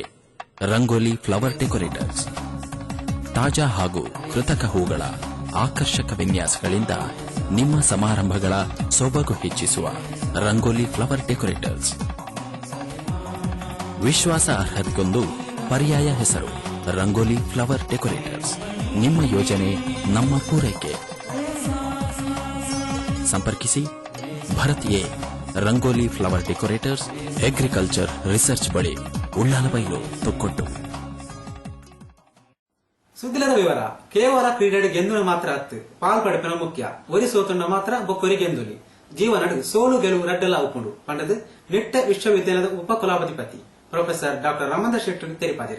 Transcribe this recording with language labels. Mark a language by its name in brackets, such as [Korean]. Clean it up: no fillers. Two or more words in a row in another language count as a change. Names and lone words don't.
[Kannada] ರಂಗೋಲಿ ಫ್ಲವರ್ ಡೆಕೋರೇಟರ್ಸ್ ತಾಜಾ ಹಾಗೂ ಕೃತಕ ಹೂಗಳ ಆಕರ್ಷಕ ವಿನ್ಯಾಸಗಳಿಂದ ನಿಮ್ಮ ಸಮಾರಂಭಗಳ ಸೊಬಗು ಹೆಚ್ಚಿಸುವ ರಂಗೋಲಿ ಫ್ಲವರ್ ಡೆಕೋರೇಟರ್ಸ್ ವಿಶ್ವಾಸಾರ್ಹತೆಗೊಂದು ಪರ್ಯಾಯ ಹೆಸರು. ರಂಗೋಲಿ ಫ್ಲವರ್ ಡೆಕೋರೇಟರ್ಸ್ ನಿಮ್ಮ ಯೋಜನೆ ನಮ್ಮ ಪೂರೈಕೆ. ಸಂಪರ್ಕಿಸಿ ಭರತ್ ಎ ರಂಗೋಲಿ ಫ್ಲವರ್ ಡೆಕೋರೇಟರ್ಸ್, [English] agriculture research [Kannada] ಬಳಿ, ಉಳ್ಳಾಲಬೈಲು, ತೊಕ್ಕೊಟ್ಟು. [Tulu] ಸುದ್ದಿಲದ ವಿವರ ಕೇವಲ ಕ್ರೀಡೆ ಗೆಂದುಲು ಮಾತ್ರ ಹತ್ತು ಪಾಲ್ಪಡಿಪಿನ ಮುಖ್ಯ ಒರಿ ಸೋತುಂಡ ಮಾತ್ರ ಬೊಕ್ಕೊರಿ ಗೆಂದುಲಿ ಜೀವನಡು ಸೋಲು ಗೆಲುವು ರಡ್ಡಲ ಉಪ್ಪುಂಡು ಪಂಡದು ನಿಟ್ಟೆ ವಿಶ್ವವಿದ್ಯಾಲಯದ ಉಪಕುಲಾಧಿಪತಿ ಪ್ರೊಫೆಸರ್ ಡಾಕ್ಟರ್ ರಾಮಚಂದ್ರ ಶೆಟ್ಟಿ ತೆರಿಪಾದಿರು.